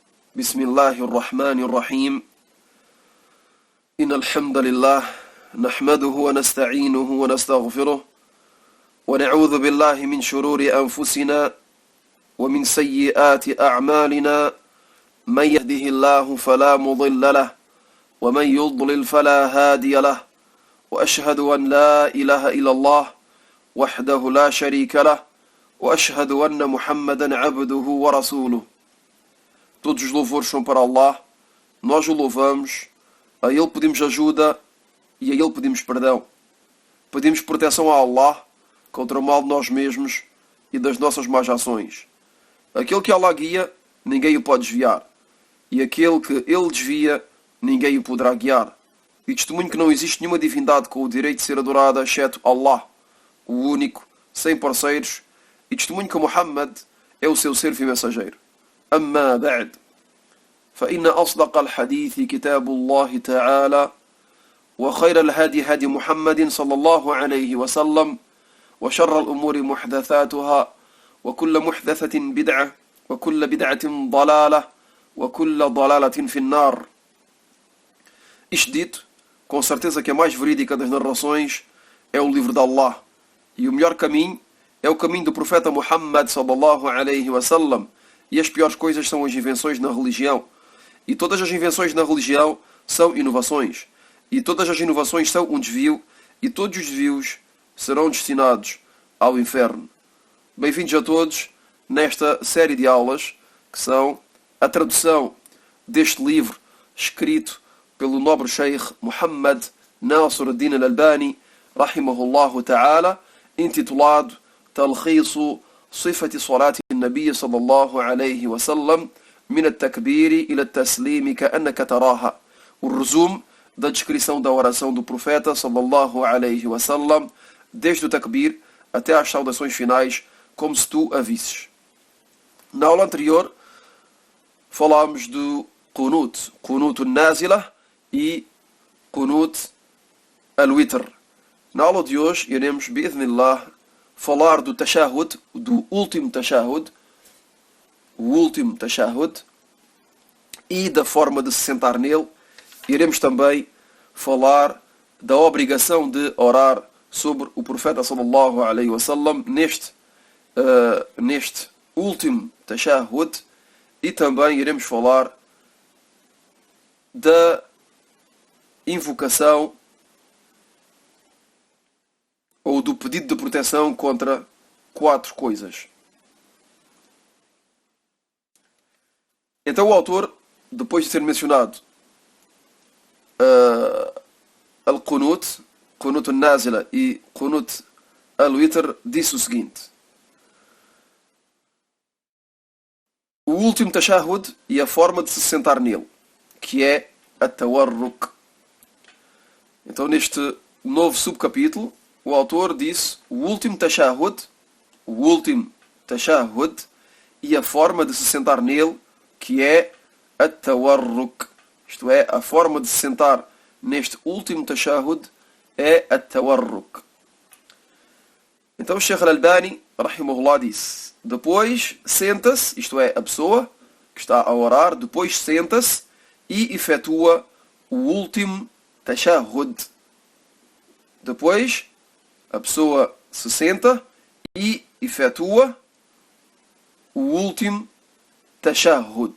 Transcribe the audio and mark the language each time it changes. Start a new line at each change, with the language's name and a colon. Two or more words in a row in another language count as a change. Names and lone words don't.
Arabic: بسم الله الرحمن الرحيم إن الحمد لله نحمده ونستعينه ونستغفره ونعوذ بالله من شرور أنفسنا ومن سيئات أعمالنا من يهده الله فلا مضل له ومن يضلل فلا هادي له وأشهد أن لا إله إلا الله وحده لا شريك له وأشهد أن محمدا عبده ورسوله.
Portuguese: Todos os louvores são para Allah, nós o louvamos, a Ele pedimos ajuda e a Ele pedimos perdão. Pedimos proteção a Allah contra o mal de nós mesmos e das nossas más ações. Aquele que Allah guia, ninguém o pode desviar. E aquele que Ele desvia, ninguém o poderá guiar. E testemunho que não existe nenhuma divindade com o direito de ser adorada, exceto Allah, o único, sem parceiros. E testemunho que Muhammad é o seu servo e mensageiro.
Arabic: أما بعد فإن أصدق الحديث كتاب الله تعالى وخير الهدي هدي محمد صلى الله عليه وسلم وشر الأمور محدثاتها وكل محدثة بدعة وكل بدعة ضلالة وكل ضلالة في النار.
Portuguese: Isto dito, com certeza que a mais verídica das narrações é o livro de Allah, e o melhor caminho é o caminho do profeta Muhammad
Arabic: صلى الله عليه وسلم.
Portuguese: E as piores coisas são as invenções na religião. E todas as invenções na religião são inovações. E todas as inovações são um desvio. E todos os desvios serão destinados ao inferno. Bem-vindos a todos nesta série de aulas que são a tradução deste livro escrito pelo nobre Sheikh Muhammad Nasr ad-Din al-Albani
Arabic: رحمه الله تعالى,
Portuguese: intitulado
Arabic: تلخيص صفة صلاة النبي صلى الله عليه وسلم من التكبير إلى التسليم كأنك تراها.
Portuguese: O resumo da descrição da oração do profeta
Arabic: صلى الله عليه وسلم,
Portuguese: desde o takbir até às saudações finais, como se tu a visses. Na aula anterior falámos do
Arabic: قنوت النازلة
Portuguese: e
Arabic: قنوت الوتر.
Portuguese: Na aula de hoje iremos, bi'idhnillah, falar do tashahud, do último tashahud, o último tashahud, e da forma de se sentar nele. Iremos também falar da obrigação de orar sobre o profeta
Arabic: صلى الله عليه وسلم
Portuguese: neste último tashahud, e também iremos falar da invocação ou do pedido de proteção contra 4 coisas. Então o autor, depois de ter mencionado Al-Qunut,
Arabic: قنوت النازلة
Portuguese: e
Arabic: قنوت الوتر,
Portuguese: disse o seguinte: o último tashahud e a forma de se sentar nele, que é a tawarruk. Então neste novo subcapítulo, o autor disse o último tashahud e a forma de se sentar nele, que é a tawarruk. Isto é, a forma de se sentar neste último tashahud é a tawarruk. Então o Sheikh al-Albani rahimahullah disse: depois senta-se, isto é, a pessoa que está a orar, depois senta-se e efetua o último tashahud. Depois a pessoa se senta e efetua o último tashahud.